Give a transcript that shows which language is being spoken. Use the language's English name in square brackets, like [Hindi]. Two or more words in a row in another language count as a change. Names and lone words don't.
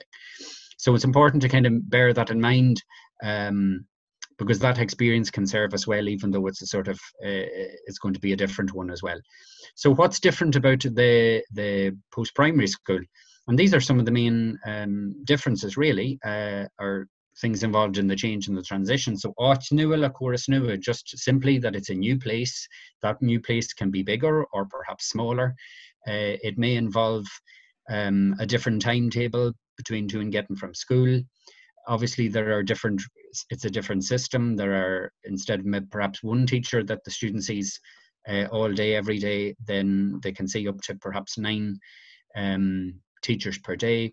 [English] So it's important to kind of bear that in mind, because that experience can serve us well, even though it's a sort of it's going to be a different one as well. So what's different about the post-primary school? And these are some of the main differences really, or things involved in the change and the transition. [Irish] So áit nua le córas nua, [English] just simply that it's a new place. That new place can be bigger or perhaps smaller. It may involve a different timetable between to and getting from school. Obviously there are it's a different system. There are, instead of perhaps one teacher that the student sees all day, every day, then they can see up to perhaps 9 teachers per day.